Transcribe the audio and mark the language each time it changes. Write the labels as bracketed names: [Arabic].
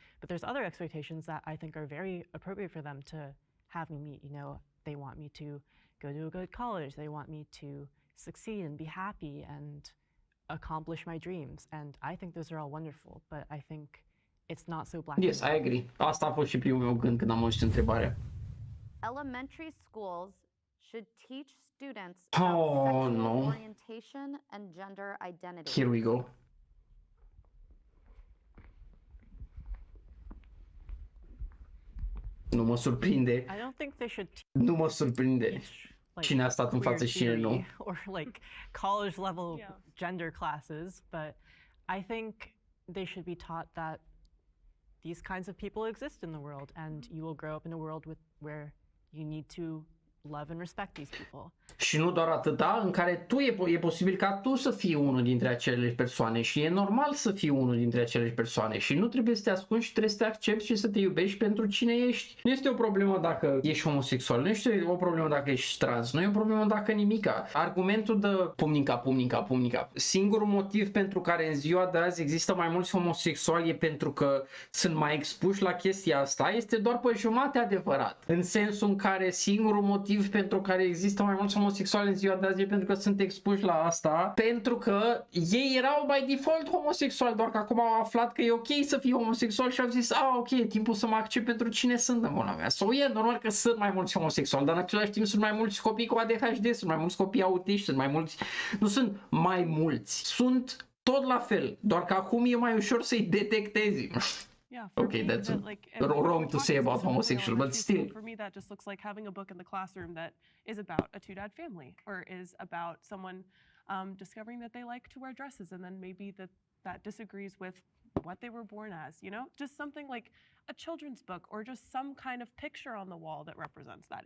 [English] But there's other expectations that I think are very appropriate for them to have me meet. They want me to go to a good college. They want me to succeed and be happy and accomplish my dreams. And I think those are all wonderful, but I think it's not so black. Yes, I agree. [Romanian] Asta a fost și primul meu gând când am auzit întrebarea. [English] Elementary schools should teach students about sexual orientation and gender identity. Here we go. [Romanian] Nu mă surprinde. [English] I don't think they should [Romanian] Nu mă surprinde cine a stat în față și cine nu. [English] Or college level gender classes, but I think they should be taught that these kinds of people exist in the world, and you will grow up in a world where you need to love and respect these people. [Romanian] Și nu doar atâta, în care e posibil ca tu să fii unul dintre acele persoane și e normal să fii unul dintre acele persoane și nu trebuie să te ascunzi și trebuie să te accepti și să te iubești pentru cine ești. Nu este o problemă dacă ești homosexual, nu este o problemă dacă ești trans, nu e o problemă dacă nimica. Argumentul de pumnica. Singurul motiv pentru care în ziua de azi există mai mulți homosexuali e pentru că sunt mai expuși la chestia asta, este doar pe jumate adevărat. În sensul în care singurul motiv motiv pentru care există mai mulți homosexuali în ziua de azi e pentru că sunt expuși la asta, pentru că ei erau by default homosexuali, doar că acum au aflat că e ok să fii homosexual și au zis, ok, e timpul să mă accept pentru cine sunt în bună mea. Sau e normal că sunt mai mulți homosexuali, dar în același timp sunt mai mulți copii cu ADHD, sunt mai mulți copii autiști, sunt mai mulți, nu sunt mai mulți, sunt tot la fel, doar că acum e mai ușor să-i detectezi. [English] Yeah. Okay, that's wrong to say about homosexual, but still. For me, that just looks like having a book in the classroom that is about a two-dad family, or is about someone discovering that they like to wear dresses, and then maybe that disagrees with what they were born as. You know, just something like a children's book, or just some kind of picture on the wall that represents that.